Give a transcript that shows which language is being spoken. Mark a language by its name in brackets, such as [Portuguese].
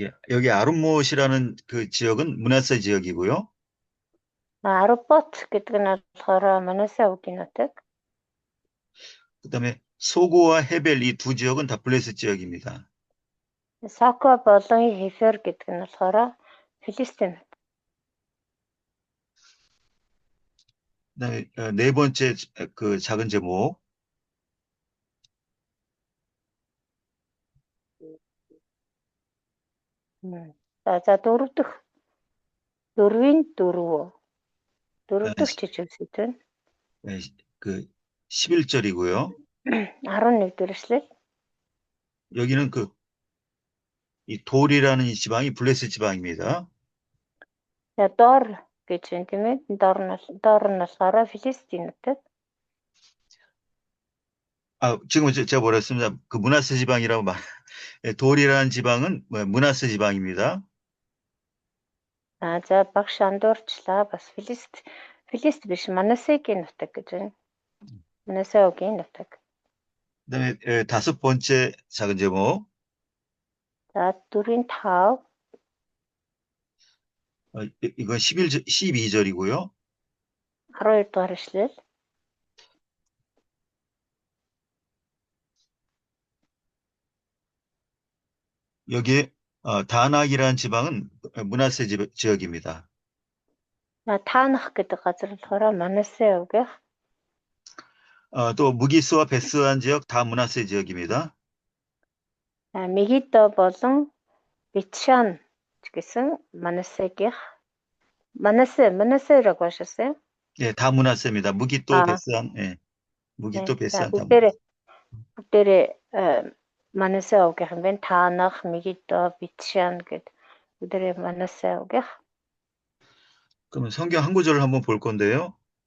[Korean] 여기 아름못이라는 그 지역은 므낫세 지역이고요. [Mongolian] Арбот гэдэг нь болохоор Манассе өвгийн нутаг. [Korean] 그다음에 소고와 헤벨 이 두 지역은 다 블레셋 지역입니다. [Mongolian] Соко болон Хефер гэдэг нь болохоор Филистийн нутаг. [Korean] 그다음에 네 번째 그 작은 제목, [Mongolian] За 4 дахь 4-ийн 4 дахь жижиг сэдв нь [Korean] 그 11절이고요. [Mongolian] 11 дэх эшлэл. [Korean] 여기는 이 돌이라는 이 지방이 블레셋 지방입니다. [Mongolian] За доор гэж байна тийм ээ. Доор нь болохоор Филистийн нутаг. [Korean] 지금 제가 뭐라 했습니다. 그 므낫세 지방이라고 돌이라는 지방은 므낫세 지방입니다. [Mongolian] За багш андуурчлаа. Бас Филист биш Манассегийн нутаг гэж байна. Манассе өвгийн нутаг. [Korean] 그다음에 다섯 번째 작은 제목, [Mongolian] За 4-ийн 5 [Korean] 이건 12절이고요. [Mongolian] 12 дугаар эшлэл. [Korean] 여기에 다낙이라는 지방은 므낫세 지역입니다. [Mongolian] Таанах гэдэг газар болохоор Манассе өвгийнх. [Korean] 또 무기스와 베스한 지역 다 므낫세 지역입니다. [Mongolian] Мегидо болон Битшан гэсэн Манассегийнх. [Korean] Манассе라고 하셨어요? 예, 다 므낫세입니다. 무기또 베스한, 예, 무기또 베스한 다. [Mongolian] бүгдээрээ Манассе өвгийнх юм байна. Таанах, Мегидо, Битшан гэдэг бүгдээрээ Манассе өвгийнх. [Korean] 그러면 성경 한 구절을 한번 볼 건데요.